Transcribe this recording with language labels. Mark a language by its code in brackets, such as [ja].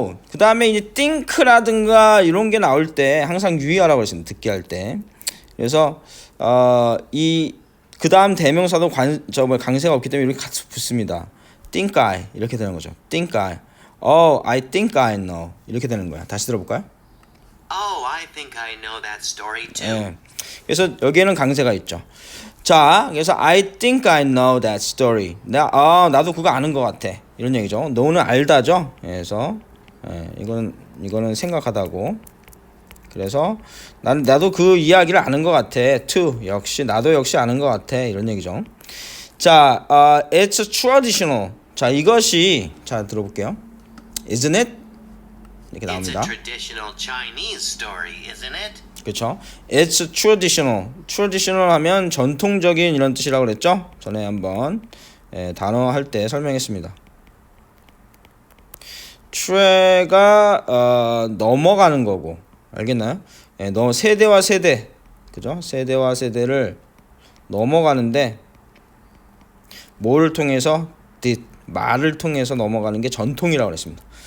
[ko] 그 다음에 이제 think라든가 이런 게 나올 때 항상 유의하라고 했습니다. 듣기 할 때. 그래서 그 다음 대명사도 강세가 없기 때문에 이렇게 같이 붙습니다. [en] think I [ko] 이렇게 되는 거죠. [en] think I. I think I know [ko] 이렇게 되는 거야. 다시 들어볼까요? [en] Oh, I think I know that story too. [ko] 그래서 여기에는 강세가 있죠. 자, 그래서 [en] I think I know that story. [ko] 나도 그거 아는 것 같아. 이런 얘기죠. know는 알다죠. 그래서 이거는 생각하다고. 그래서 나도 그 이야기를 아는 것 같아. too 나도 역시 아는 것 같아. 이런 얘기죠. 자, [en] it's traditional. [ko] 자, 이것이 자 들어볼게요. [en] Isn't it? [ko] 이렇게 [en] It's a [ko] 나옵니다. [en] traditional Chinese story, isn't it? [ko] 그렇죠. [en] It's traditional. [ko] traditional 하면 전통적인 이런 뜻이라고 그랬죠? 전에 한번 단어 할 때 설명했습니다. tre가 넘어가는 거고 알겠나요? 세대와 세대 그죠? 세대와 세대를 넘어가는데 뭐를 통해서 말을 통해서 넘어가는 게 전통이라고 그랬습니다.